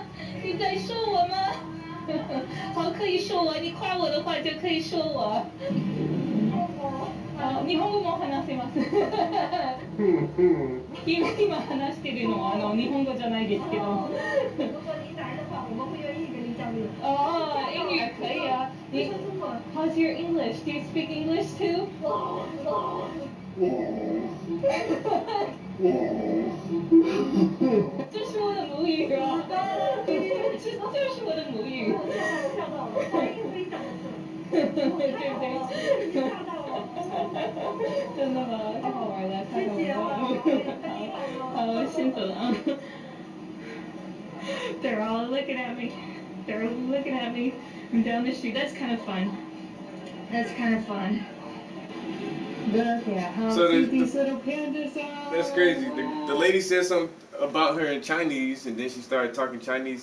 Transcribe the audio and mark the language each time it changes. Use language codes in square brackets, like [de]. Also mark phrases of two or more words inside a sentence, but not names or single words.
[zh] 你在说我吗？好，可以说我，你夸我的话就可以说我。 [ja] あ、日本語も話せます。今話してるのは日本語じゃないですけど。 [zh] 如果你来的话，我们会愿意跟你交流。哦，英语可以啊。你说中文。 [en] How's your English? Do you speak English too? [zh] 这是我的母语啊！这是我的母语。跳到了，对不对？真的吗？太好玩了，太好玩了！好，先走了啊。 [en] They're all looking at me. They're looking at me from down the street. That's kind of fun. That's kind of fun. Look at how cute these little pandas are. That's crazy. The lady said something about her in Chinese, and then she started talking Chinese.